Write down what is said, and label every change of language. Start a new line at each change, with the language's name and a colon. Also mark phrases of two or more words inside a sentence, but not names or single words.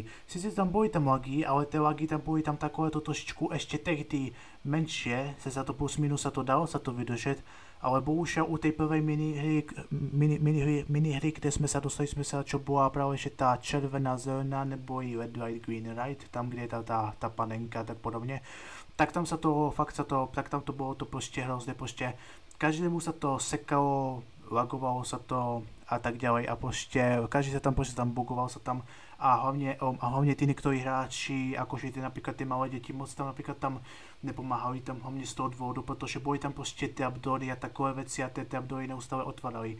Slovak: Sice tam boli lagy, ale tie lagy tam boli takovéto trošičku ešte tehdy menšie, se za to plus minus dalo sa to vydržet, ale bohužel u tej prvej minihry, kde sme sa dostali, čo bola práve že tá červená, zelená nebo i
English: red, white, green, right,
Slovak: tam kde je tá panenka tak podobne, tak tam tam to bolo to prostě hrozné, prostě každému sa to sekalo, lagovalo sa to a tak ďalej a prostě každý sa tam bugoval sa tam a hlavne tí niektorí hráči, akože napríklad tie malé deti moc tam napríklad tam nepomáhali tam hlavne z toho dôvodu, protože boli tam prostě trapdory a takové veci a tie trapdory neustále otvárali.